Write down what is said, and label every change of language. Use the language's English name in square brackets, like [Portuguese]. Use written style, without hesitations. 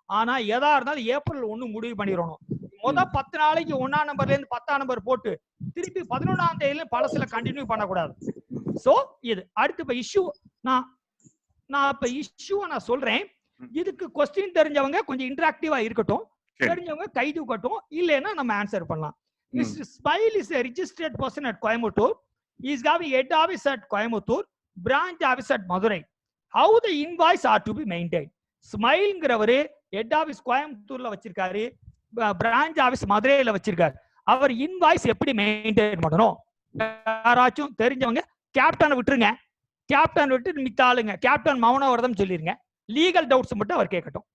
[Tamil] ஆனா எதா இருந்தாலும் ஏப்ரல் 1 முடிவு பண்ணிடணும். முதல் 10 நாளைக்கு 1ஆம் நம்பர்ல இருந்து 10ஆம் நம்பர் போட்டு திருப்பி 11ஆம் தேதியில பழசுல கண்டினியூ பண்ணக்கூடாது. சோ இது அடுத்து இப்ப இஷ்யூ நான் இப்ப இஷ்யூ நான் சொல்றேன். இதுக்கு கொஸ்டின் தெரிஞ்சவங்க கொஞ்சம் இன்டராக்டிவா இருக்கட்டும், தெரிஞ்சவங்க கை தூக்கட்டும், இல்லைன்னா நம்ம ஆன்சர் பண்ணலாம். [English] Smile is a registered person at Coimbatore. He is having head office at Coimbatore, branch office at Madurai. How the invoice are to be maintained? [Tamil] Smileங்கிறவரு head office கோயம்புத்தூர்ல வச்சிருக்காரு, பிரான்ச் ஆபீஸ் மதுரையில வச்சிருக்காரு. அவர் இன்வாய்ஸ் எப்படி maintain பண்ணணும்? யாராச்சும் தெரிஞ்சவங்க கேப்டனை விட்டுருங்க, கேப்டன் விட்டு மித்த ஆளுங்க கேப்டன் மௌன விரதம் சொல்லிருங்க. லீகல் டவுட்ஸ் மட்டும் அவர் கேட்கட்டும்.